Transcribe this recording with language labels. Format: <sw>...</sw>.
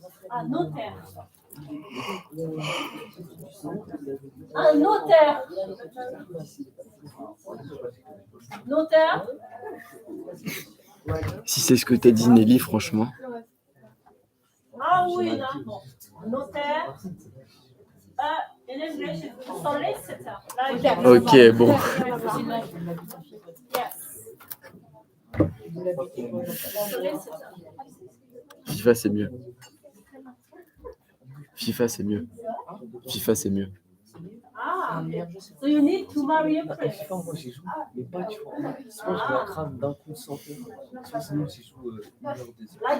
<fr>Un notaire. Un notaire. Notaire. Si c'est ce que t'as dit Nelly, franchement. Ah oui, d'accord. Notaire.</fr> <en>In English, it's solicitor. Like</en> <fr>Ok, bon.</fr> <en>yes. Solicitor.</en> <fr>FIFA c'est mieux. FIFA c'est mieux. FIFA c'est mieux.</fr> <en>Ah, so you need to marry a prince.</en> <fr>Moi j'ai joué, mais pas tu vois. Sinon je la crame d'un coup sans faire. Sinon j'ai joué une heure des heures.</fr>